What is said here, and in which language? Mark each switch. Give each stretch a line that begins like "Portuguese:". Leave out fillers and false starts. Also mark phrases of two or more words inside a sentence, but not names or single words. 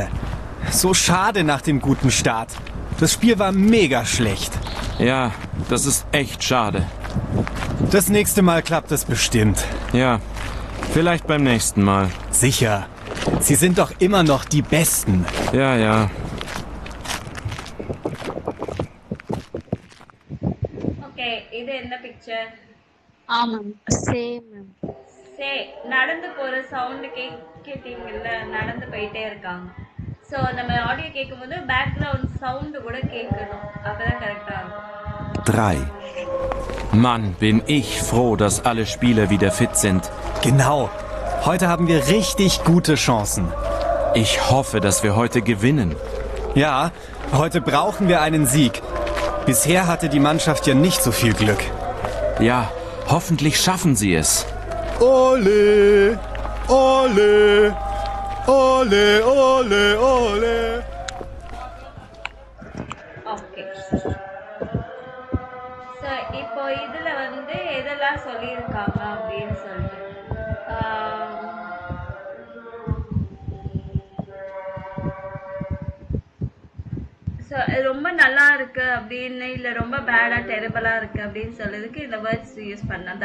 German: So schade nach dem guten Start. Das Spiel war mega schlecht. Ja, das ist echt schade. Das nächste Mal klappt es bestimmt. Ja, vielleicht beim nächsten Mal. Sicher. Sie sind doch immer noch die Besten. Ja, ja.
Tamil: ஓகே, இது என்ன பிக்சர்? ஆமாம். சேம் மேம். நடந்து போற சவுண்ட் கேட்டீங்கல்ல, நடந்து போயிட்டே இருக்காங்க. ஸோ நம்ம ஆடியோ கேட்கும்போது
English: background sound
Tamil: கூட கேட்கணும், அப்பதான் கரெக்டா இருக்கும்.
German: 3. Mann, bin ich froh, dass alle Spieler wieder fit sind. Genau. Heute haben wir richtig gute Chancen. Ich hoffe, dass wir heute gewinnen. Ja, heute brauchen wir einen Sieg. Bisher hatte die Mannschaft ja nicht so viel Glück. Ja, hoffentlich schaffen sie es. Ole, ole, ole, ole, ole.
Tamil: ஓகே. ஸோ இப்போ இதில் வந்து எதெல்லாம் சொல்லியிருக்காங்க அப்படின்னு சொல்லிட்டு ஸோ ரொம்ப நல்லா இருக்கு அப்படின்னு இல்லை ரொம்ப பேடாக டெரிபலாக இருக்கு அப்படின்னு சொல்றதுக்கு இந்த வேர்ட்ஸ் யூஸ் பண்ணலாம்.